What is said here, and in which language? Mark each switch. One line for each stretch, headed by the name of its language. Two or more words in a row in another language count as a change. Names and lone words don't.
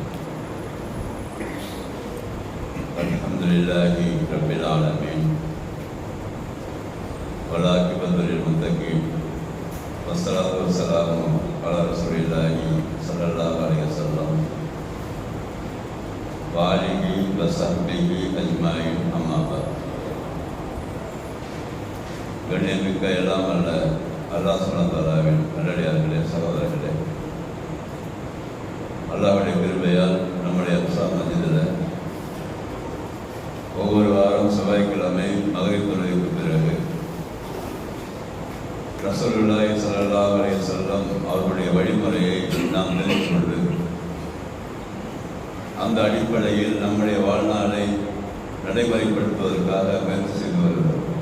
Arabic: الحمد لله رب العالمين. والعاقبة للمتقين. والصلاة والسلام على رسول الله صلى الله عليه وسلم وآله وصحبه أجمعين أما بعد.
Tamil: கண்ணியமிக்க எல்லாம் அல்ல
Arabic: الله سبحانه وتعالى
Tamil: நல்லடியார்களே, சகோதரர்களே, அல்லாஹ்வுடைய கிருபையால் நம்முடைய அப்சா மஸ்ஜிதில் ஒவ்வொரு வாரம் செவ்வாய்க்கிழமை மக்ரிப் தொழுகைக்கு பிறகு
Arabic: رسول الله صلى الله عليه وسلم
Tamil: அவர்களுடைய வழிமுறையை நாம் தெரிந்து கொண்டு அந்த அடிப்படையில் நம்முடைய வாழ்நாளை நடைமுறைப்படுத்துவதற்காக முயற்சி செய்து வருகிறோம்.